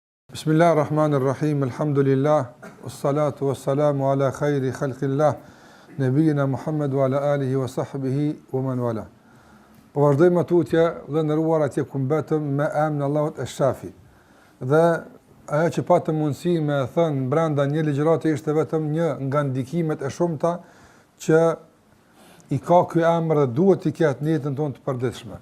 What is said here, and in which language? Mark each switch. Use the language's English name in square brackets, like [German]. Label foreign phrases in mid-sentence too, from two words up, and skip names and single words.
[Arabic] بسم الله الرحمن الرحيم، الحمد لله، والصلاة والسلام على خير خلق الله، نبينا محمد وعلى آله وصحبه ومن والاه. [Albanian] Po vazhdojmë tutje dhe ndëruar atje ku mbetëm me emrin Allahut Ash-Shafi. Dhe ajo që patëm mundësi me thënë brenda një ligjërate ishte vetëm një nga ndikimet e shumta që i ka ky emër dhe duhet të ketë në jetën tonë të përditshme.